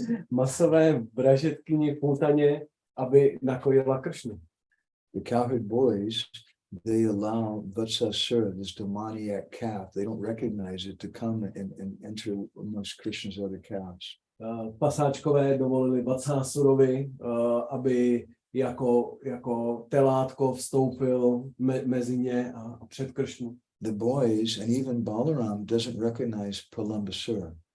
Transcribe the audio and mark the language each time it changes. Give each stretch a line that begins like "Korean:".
Czech: Masové vražedkyně Putaně, aby nakojila Kršnu.
English: The cowherd boys, they allow Vatsasura, this demoniac calf, they don't recognize it, to come and enter amongst Krishna's other calves.
Czech: Pasáčkové dovolili Vatsasurovi, aby jako telátko vstoupil mezi ně a před Kršnu.
English: The boys, and even Balaram doesn't recognize Pralambasura.